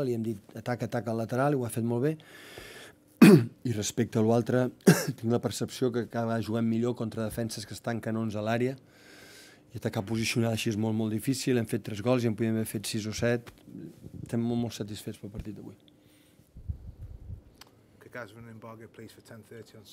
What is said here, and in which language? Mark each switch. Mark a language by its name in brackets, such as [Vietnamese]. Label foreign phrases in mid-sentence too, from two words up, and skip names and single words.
[Catalan] Li hem dit ataca al lateral i ho ha fet molt bé. I respecte a l'altre, tinc la percepció que acaba jugant millor contra defenses que estan canons a l'àrea, i atacar posicionada així és molt, molt difícil. Hem fet 3 gols i en podíem haver fet 6 o 7. Estem molt, molt satisfets pel partit d'avui. [English] Okay, guys, we're in embargo, please, for 10:30 on